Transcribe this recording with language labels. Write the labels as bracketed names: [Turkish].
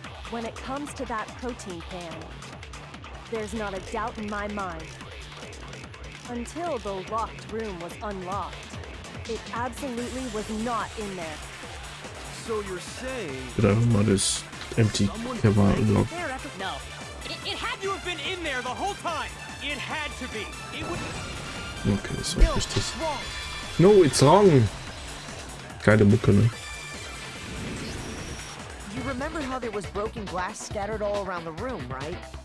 [English] When it comes to that protein can, there's not a doubt in my mind. Until the locked room was unlocked, it absolutely was not in there. So you're saying [German] Wird einfach mal das Empty Cover unlocken. [English] No. It had to have been in there the whole time. It had to be. It would. [German] Okay, das war richtig. [English] No, it's wrong! [German] Geile Mucke, ne? [English] You remember how there was broken glass scattered all around the room, right?